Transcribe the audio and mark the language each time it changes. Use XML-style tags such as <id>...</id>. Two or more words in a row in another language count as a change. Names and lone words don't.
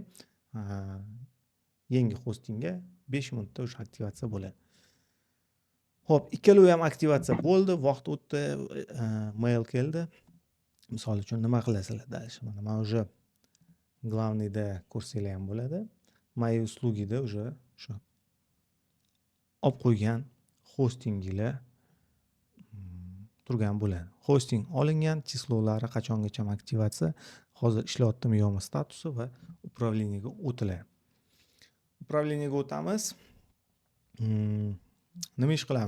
<uz>Yangi hostingga 5 minutda o'sha aktivatsiya bo'ladi. Xo'p, ikkalovi ham aktivatsiya bo'ldi, vaqt o'tdi, mail keldi. Misol uchun nima qilasizlar dальше?</uz> <ru>Mana men уже главныйda</ru> <uz>ko'rsanglar ham bo'ladi.</uz> <ru>Мои услугida уже</ru> <uz>shu olib qo'ygan hostinginglar turgan bo'ladi. Hosting olingan, chislolari qachongacha aktivatsiya, hozir ishlayaptimi yo'qmi statusi va upravleniyaga o'tiladi. Upravleniyaga o'tamiz. Nima ish qilamiz?</uz>